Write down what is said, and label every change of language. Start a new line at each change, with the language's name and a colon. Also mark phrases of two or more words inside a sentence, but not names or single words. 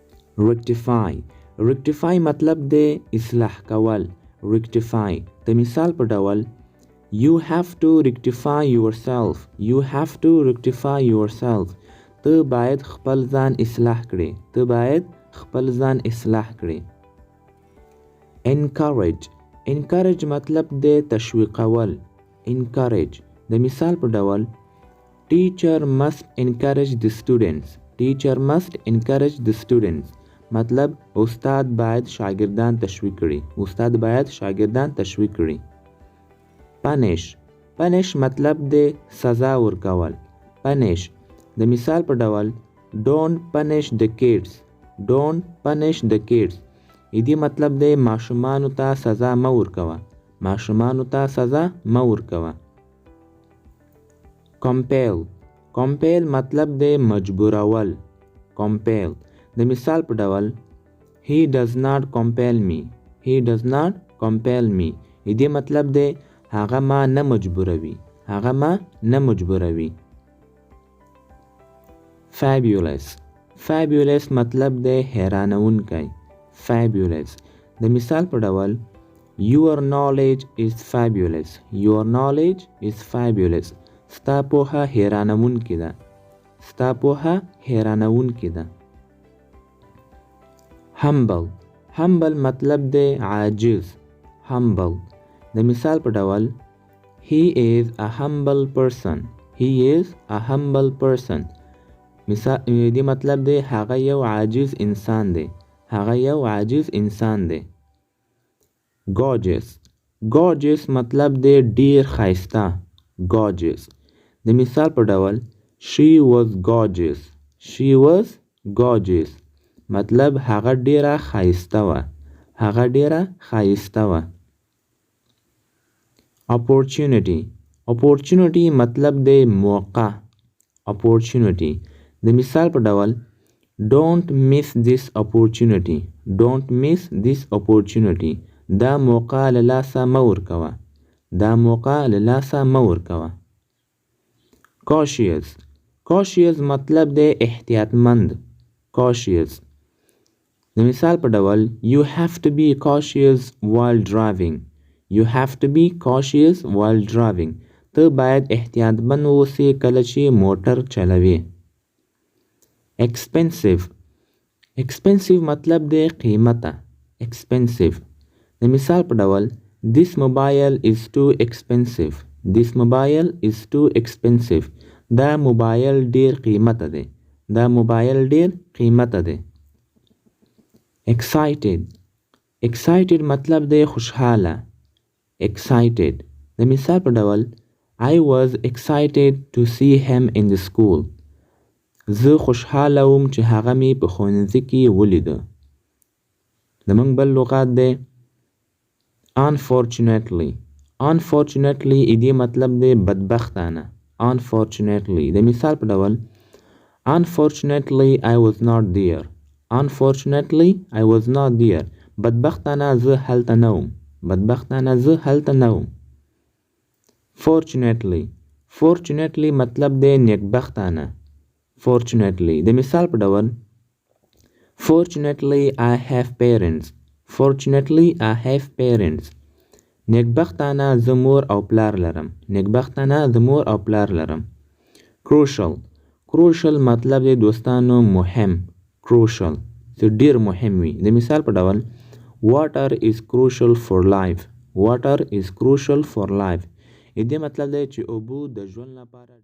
English: rectify rectify
Pashto: مطلب دی اصلاح کول. rectify د مثال په ډول
English: you have to rectify yourself you have to rectify yourself
Pashto: ته باید خپل ځان اصلاح کړې ته باید خپل ځان اصلاح کړې.
English: encourage encourage
Pashto: مطلب دی تشویقول. encourage د مثال په ډول
English: teacher must encourage the students teacher must encourage the students
Pashto: مطلب استاد باید شاگردان تشویق کړي استاد باید شاگردان تشویق کړي.
English: punish punish
Pashto: مطلب دی سزا ورکول. punish د مثال په ډول
English: don't punish the kids don't punish the kids
Pashto: دې مطلب دی ماشومانو ته سزا مه ورکوه ماشومانو ته سزا مه ورکوه.
English: compel compel
Pashto: مطلب دی مجبورول. compel د مثال په ډول
English: he does not compel me he does not compel me
Pashto: دې مطلب دی هغه ما نه مجبوروي هغه ما نه مجبوروي.
English: fabulous fabulous
Pashto: مطلب دی حیرانونکی. fabulous د مثال په ډول
English: your knowledge is fabulous your knowledge is fabulous
Pashto: ستا پوهه حیرانونکی ده ستا پوهه حیرانونکی ده.
English: humble humble
Pashto: مطلب دی عاجز. humble د مثال په ډول
English: he is a humble person he is a humble person
Pashto: دې مطلب دی هغه یو عاجز انسان دی هغه یو عاجز انسان دی.
English: gorgeous gorgeous
Pashto: مطلب دی ډیر ښایسته. gorgeous د مثال په ډول
English: she was gorgeous she was gorgeous
Pashto: مطلب هغه ډیره ښایسته وه هغه ډیره ښایسته وه.
English: opportunity opportunity
Pashto: مطلب دی موقع. opportunity د مثال په ډول
English: don't miss this opportunity don't miss this opportunity
Pashto: دا موقع له لاسه مه ورکوه دا موقع له لاسه مه ورکوه.
English: cautious cautious
Pashto: مطلب دی احتیاطمند.
English: cautious
Pashto: د مثال په ډول
English: you have to be cautious while driving you have to be cautious while driving
Pashto: ته باید احتیاطمند اوسې کله چې موټر چلوي.
English: expensive expensive
Pashto: مطلب دی قیمته. expensive د مثال په ډول
English: this mobile is too expensive this mobile is too expensive
Pashto: دا موبایل ډیر قیمته دی دا موبایل ډیر قیمته دی.
English: excited excited
Pashto: مطلب دی خوشحاله. excited د مثال په ډول
English: I was excited to see him in the school
Pashto: زه خوشحاله وم چې هغه مې په ښوونځي کې ولیده. زموږ بل لغات دی
English: unfortunately unfortunately
Pashto: دې مطلب دی بدبختانه. unfortunately د مثال په ډول
English: unfortunately I was not there unfortunately I was not there
Pashto: بدبختانه زه هلته نه وم بدبختانه زه هلته نه وم.
English: fortunately fortunately
Pashto: مطلب دی نیکبختانه. fortunately د مثال په ډول
English: fortunately I have parents fortunately I have parents
Pashto: نیکبختانه زه مور او پلار لرم نیکبختانه زه مور او پلار لرم.
English: crucial crucial
Pashto: مطلب دی دوستانو مهم. crucial چې ډیر مهم وي. د مثال په ډول
English: water is crucial for life water is crucial for life
Pashto: دې مطلب دی چې اوبه د ژوند لپاره